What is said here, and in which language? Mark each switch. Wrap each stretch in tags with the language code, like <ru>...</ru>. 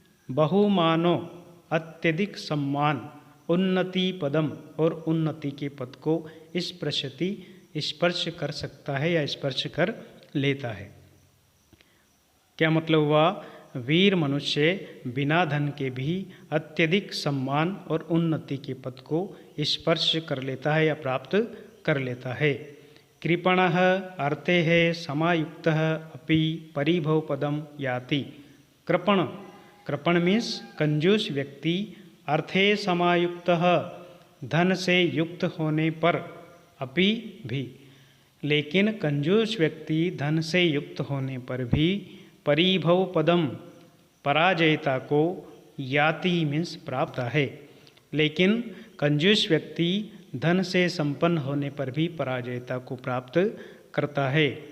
<sa>बहुमानो</sa> <hi>अत्यधिक सम्मान,</hi> <sa>उन्नति पदम</sa> <hi>और उन्नति के पद को</hi> <sa>स्पृशति</sa> <hi>स्पर्श कर सकता है या स्पर्श कर लेता है। क्या मतलब हुआ, वीर मनुष्य बिना धन के भी अत्यधिक सम्मान और उन्नति के पद को स्पर्श कर लेता है या प्राप्त कर लेता है।</hi> <sa>कृपणः अर्थे है समायुक्तः अपि परिभव पदम याति।</sa> <hi>कृपण मीन्स कंजूस व्यक्ति,</hi> <sa>अर्थे समायुक्तः</sa> <hi>धन से युक्त होने पर,</hi> <sa>अपि</sa> <hi>भी, लेकिन कंजूस व्यक्ति धन से युक्त होने पर भी,</hi> <sa>परिभव पदम</sa> <hi>पराजयता को,</hi> <sa>याति</sa> <hi>मीन्स प्राप्त है, लेकिन कंजूस व्यक्ति धन से संपन्न होने पर भी पराजयता को प्राप्त करता है।</hi>